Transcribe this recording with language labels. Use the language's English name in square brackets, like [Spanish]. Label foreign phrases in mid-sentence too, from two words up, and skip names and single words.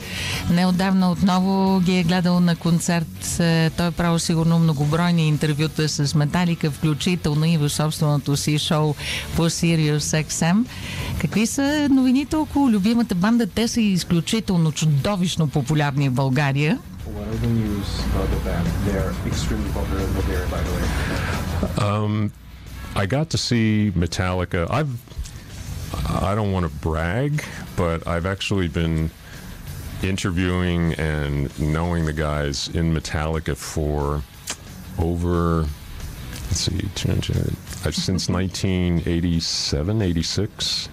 [Bulgarian] Неотдавна отново ги е гледал на концерт. Той е правил сигурно многобройни интервюта с Металика, включително и в собственото си шоу по Sirius XM. Какви са новините около любимата банда? Те са изключително чудовищно популярни в България. [English] What are the news about the band? They're extremely popular in Bulgaria, by the way. I got to see Metallica. I don't want to brag, but I've actually been interviewing and knowing the guys in Metallica for over, since 1987, 86.